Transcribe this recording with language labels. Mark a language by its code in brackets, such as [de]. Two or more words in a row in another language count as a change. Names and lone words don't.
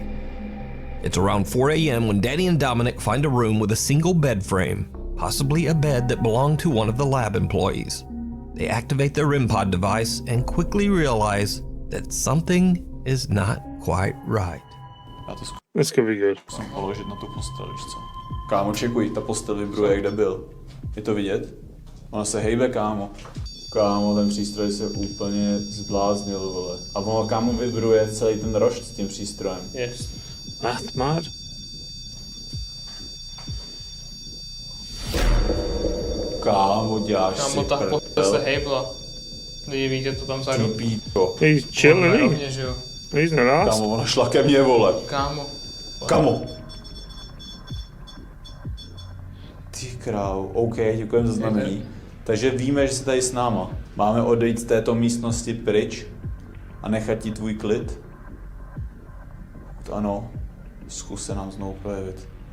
[en] It's around 4 a.m. when Danny and Dominic find a room with a single bed frame, possibly a bed that belonged to one of the lab employees. They activate their REM pod device and quickly realize that something is not quite right. This could be good. [cs] Musím položit na tu postel, víš co? Kámo, čekuj, ta postel vibruje, kde byl. Je to vidět? Ona se hejbe, kámo. Kámo, ten přístroj se úplně zbláznil, vole. A ono, kámo, vibruje celý ten rošt s tím přístrojem. [en] Yes. That's mad. [cs] Kámo, děláš kámo, si ta postel se hejbla. Lidi, víte to tam vzadu? [en] He's chilling, [cs] rovněž, jo. [en] He's not asked. [cs] Kámo, ona šla ke mně, vole. Kámo. Kámo. Ty král, OK, děkujem za znamení. Takže víme, že jsi tady s náma. Máme odejít z této místnosti pryč a nechat ti tvůj klid? Pokud ano, zkus se nám znovu projevit.